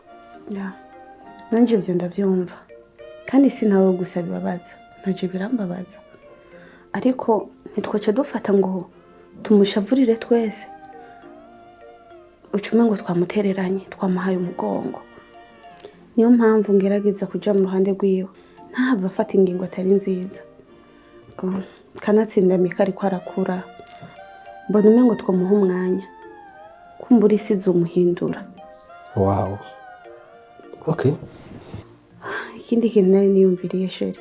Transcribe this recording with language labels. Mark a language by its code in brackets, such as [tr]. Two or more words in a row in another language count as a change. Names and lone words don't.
[rn] Ya. Nanje ibyo ndabyumva. Kandi sinawe gusa bibabaza. Naje birambabaza. Ariko ntitwace dufata ngo tumushavurire twese. Ucume ngo twamutereranye, twamuhaye umugongo. Niyo mpamvu ngerageza kuja mu ruhande rwiwe. Ntahava afata ingingo atari nziza. Kanatsinda Mika ariko arakura. Mbona umengo twamuha umwanya. Kumbura isi izumuhindura. [en] Wow. Okay. [rn] Ikindi kintu nari niyumviriye Sheri.